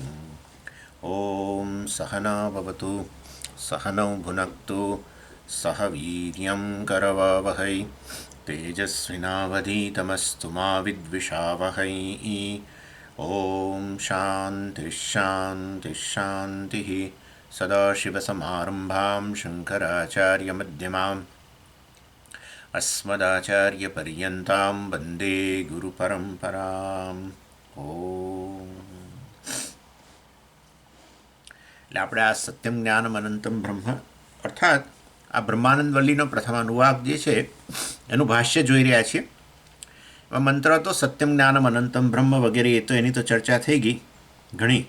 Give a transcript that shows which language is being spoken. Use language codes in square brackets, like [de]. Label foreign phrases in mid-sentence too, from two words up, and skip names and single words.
[sa] ॐ सहना भवतु सहनौ भुनक्तु सह वीर्यं करवावहै तेजस्विनावधीतमस्तु मा विद्विषावहै। ॐ शान्तिः शान्तिः शान्तिः। सदाशिवसमारम्भां शङ्कराचार्यमध्यमाम् अस्मदाचार्यपर्यन्तां वन्दे ગુરુપરંપરામ. [gu] ઓમ. એટલે આપણે આ સત્યમ જ્ઞાનમ અનંતમ બ્રહ્મ અર્થાત આ બ્રહ્માનંદ વલ્લીનો પ્રથમ અનુવાદ જે છે એનું ભાષ્ય જોઈ રહ્યા છીએ. એમાં મંત્ર તો સત્યમ જ્ઞાનમ અનંતમ બ્રહ્મ વગેરે એ તો એની તો ચર્ચા થઈ ગઈ ઘણી.